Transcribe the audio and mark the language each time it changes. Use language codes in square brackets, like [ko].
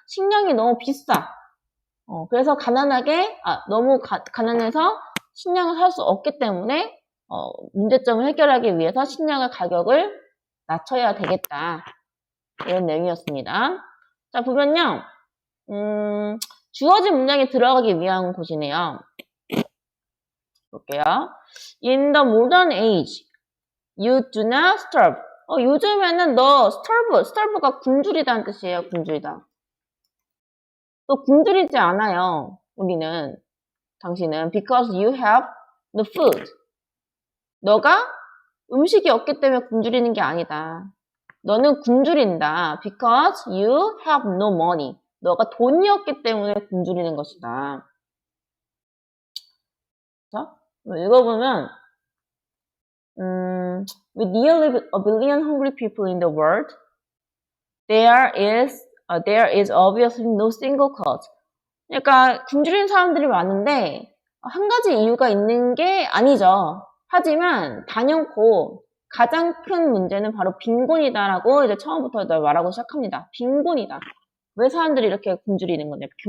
[ko] 식량이 너무 비싸. 그래서 너무 가난해서 식량을 살 수 없기 때문에 문제점을 해결하기 위해서 식량의 가격을 낮춰야 되겠다. 이런 내용이었습니다. 자, 보면요. 주어진 문장에 들어가기 위한 곳이네요. 볼게요. [en] In the modern age, you do not starve. [ko] 요즘에는 너 starve가 굶주리다는 뜻이에요. 굶주리다. 또 굶주리지 않아요. 당신은 [en] because you have the food. [ko] 너가 음식이 없기 때문에 굶주리는 게 아니다. 너는 굶주린다. [en] Because you have no money. [ko] 너가 돈이 없기 때문에 굶주리는 것이다. 자, 읽어보면 [en] with nearly a billion hungry people in the world, there is obviously no single cause. [ko] 그러니까 굶주리는 사람들이 많은데 한 가지 이유가 있는 게 아니죠. 하지만 단연코 가장 큰 문제는 바로 빈곤이다라고 이제 처음부터 말하고 시작합니다. 빈곤이다. 왜 사람들이 이렇게 굶주리는 거냐?